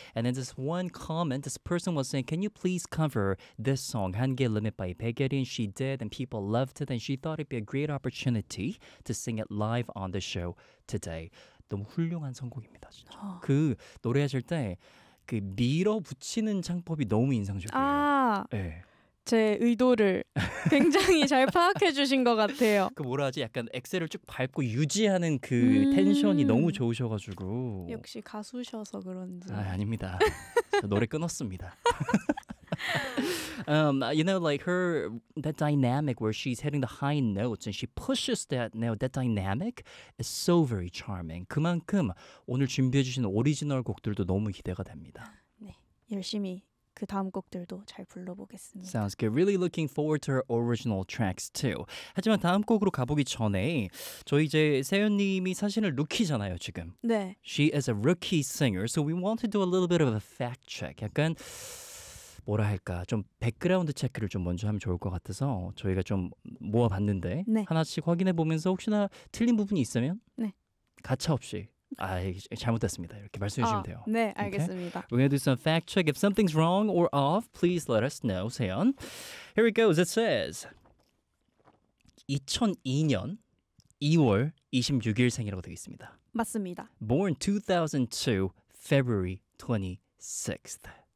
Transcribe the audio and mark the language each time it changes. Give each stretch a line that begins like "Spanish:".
English: And in this one comment, this person was saying, can you please cover this song, 한계 Limit by 백예린? She did and people loved it and she thought it'd be a great opportunity to sing it live on the show today.
Korean: 너무 훌륭한 선곡입니다. 진짜. 그 노래하실 때 그 밀어붙이는 창법이 너무 인상적이에요. 아, 네. 제 의도를 굉장히 잘 파악해 주신 것 같아요. 그 뭐라 하지? 약간 엑셀을 쭉 밟고 유지하는 그 텐션이 너무 좋으셔가지고. 역시 가수셔서 그런지. 아, 아닙니다. 저 노래 끊었습니다.
English: you know, like her, that dynamic where she's hitting the high notes and she pushes that note, that dynamic is so very charming.
Korean: 그만큼 오늘 준비해 주신 오리지널 곡들도 너무 기대가 됩니다. 네, 열심히 그 다음 곡들도 잘 불러보겠습니다.
English: Sounds good. Really looking forward to her original tracks too.
Korean: 하지만 다음 곡으로 가보기 전에 저희 이제 세연님이 사실은 루키잖아요, 지금. 네.
English: She is a rookie singer, so we want to do a little bit of a fact check.
Korean: 약간 뭐라 할까 좀 백그라운드 체크를 좀 먼저 하면 좋을 것 같아서 저희가 좀 모아봤는데 네. 하나씩 확인해보면서 혹시나 틀린 부분이 있으면 네. 가차 없이 아 잘못됐습니다 이렇게 말씀해주시면 돼요. 네 알겠습니다.
English: Okay? We're gonna do some fact check. If something's wrong or off, please let us know.
Korean: 세연.
English: Here it goes. It says
Korean: 2002년 2월 26일생이라고 되어 있습니다. 맞습니다.
English: Born 2002 February 26th.